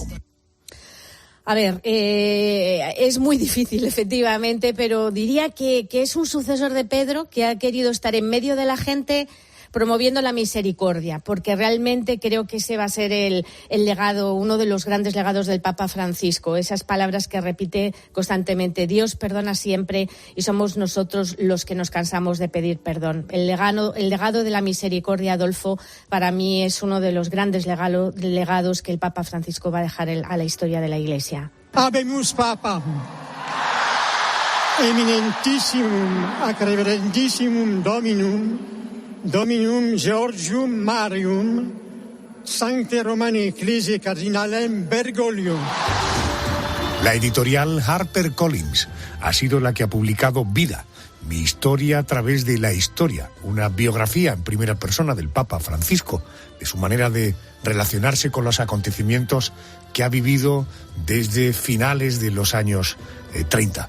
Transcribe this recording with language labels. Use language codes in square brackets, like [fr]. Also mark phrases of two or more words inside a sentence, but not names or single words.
[es] A ver, es muy difícil, efectivamente, pero diría que es un sucesor de Pedro, que ha querido estar en medio de la gente promoviendo la misericordia, porque realmente creo que ese va a ser el legado, uno de los grandes legados del Papa Francisco, esas palabras que repite constantemente: Dios perdona siempre y somos nosotros los que nos cansamos de pedir perdón. El legado de la misericordia, Adolfo, para mí es uno de los grandes legados que el Papa Francisco va a dejar a la historia de la Iglesia. [la] Habemus Papa, eminentissimum ac reverendissimum Dominum Georgium Marium, Sancte Romani Ecclesiae Cardinalem Bergoglio. [es] La editorial HarperCollins ha sido la que ha publicado Vida, mi historia a través de la historia, una biografía en primera persona del Papa Francisco, de su manera de relacionarse con los acontecimientos que ha vivido desde finales de los años 30.